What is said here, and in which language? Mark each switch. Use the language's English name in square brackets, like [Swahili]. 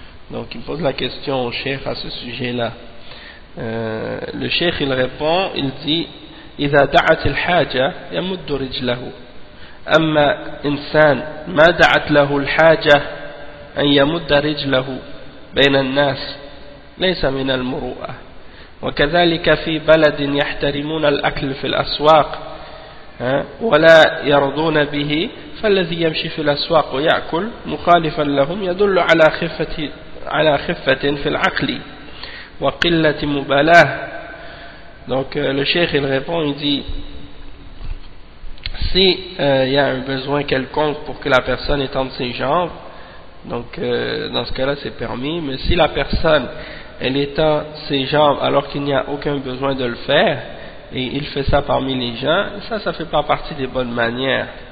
[French] Donc il pose la question au cheikh à ce sujet-là. [Arabic] Le cheikh il répond, il dit: إذا دعت الحاجة يمد رجله، أما إنسان ما دعت له الحاجة أن يمد رجله بين الناس ليس من المروءة. وكذلك في بلد يحترمون الأكل في الأسواق ولا يرضون به، فالذي يمشي في الأسواق ويأكل مخالفا لهم يدل على خفة في العقل وقلة مبالاة. [French] Donc le cheikh il répond, il dit: si y a un besoin quelconque pour que la personne étende ses jambes, donc dans ce cas-là c'est permis. Mais si la personne elle étend ses jambes alors qu'il n'y a aucun besoin de le faire, et il fait ça parmi les gens, ça fait pas partie des bonnes manières.